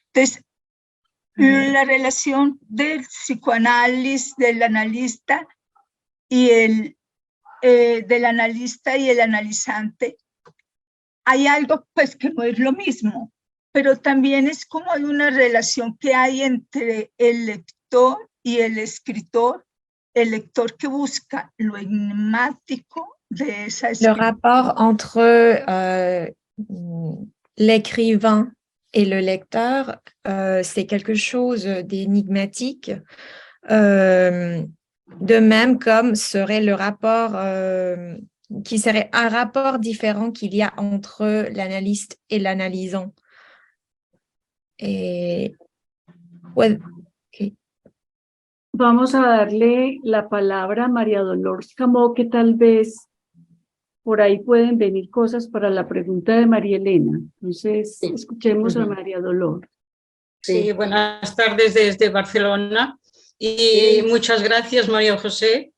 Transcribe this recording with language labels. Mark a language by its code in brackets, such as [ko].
[es] Entonces, la relación del psicoanálisis, del analista y del analista y el analizante, hay algo pues que no es lo mismo, pero también es como hay una relación que hay entre el lector y el escritor, el lector que busca lo enigmático de esa escritura. [fr] Le rapport entre l'écrivain et le lecteur, c'est quelque chose d'énigmatique, de même comme serait le rapport, qui serait un rapport différent qu'il y a entre l'analyste et l'analysant. [en] Et well, okay. [es] Vamos a darle la palabra a María Dolores Camó, que tal vez por ahí pueden venir cosas para la pregunta de María Elena. Entonces, sí. Escuchemos a María Dolores. Sí, buenas tardes desde Barcelona y muchas gracias, María José.